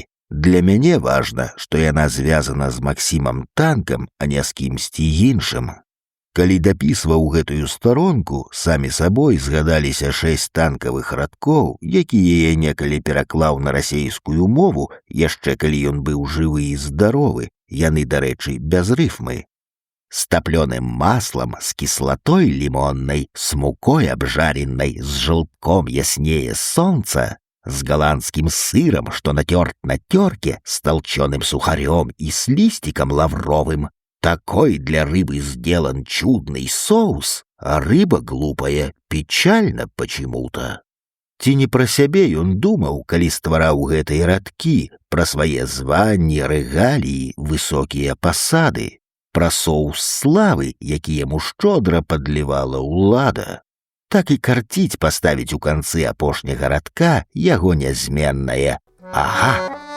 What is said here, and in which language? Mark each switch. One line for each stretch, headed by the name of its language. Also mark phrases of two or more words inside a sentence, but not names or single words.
Belarusian: Для мяне важна, што яна звязана з Максімам Танкам, а не з кімсьці іншым. Калі дапісваў гэтую старонку, самі сабой згадаліся 6 танкавых радкоў, якія я некалі пераклаў на расейскую мову, яшчэ калі ён быў жывы і здаровы, яны, дарэчы, без рыфмы.
Russian: С топлёным маслом, с кислотой лимонной, с мукой обжаренной, с желтком яснее солнца, с голландским сыром, что натерт на терке, с толченым сухарем и с листиком лавровым. Такой для рыбы сделан чудный соус, а рыба глупая, печально почему-то.
Belarusian: Ці не пра сябе ён думаў, калі ствараў гэтыя радкі, пра свае званні, рэгаліі, высокія пасады, пра соус славы, які яму шчодра падлівала ўлада. Так і карціць паставіць у канцы апошняга радка яго нязменнае «Ага».